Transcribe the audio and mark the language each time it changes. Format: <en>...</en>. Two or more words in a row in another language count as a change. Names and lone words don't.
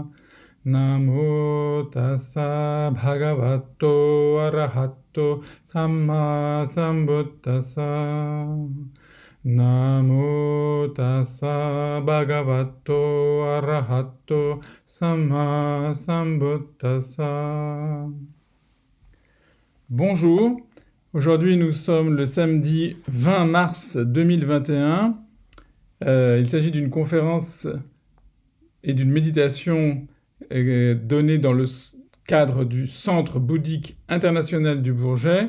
<pi>Namo tassa bhagavato arahato samma sambuddhassa. Namo tassa bhagavato arahato samma sambuddhassa.</pi> <fr>Bonjour. Aujourd'hui, nous sommes le samedi 20 mars 2021. Il s'agit d'une conférence et d'une méditation donnée dans le cadre du Centre bouddhique international du Bourget.</fr>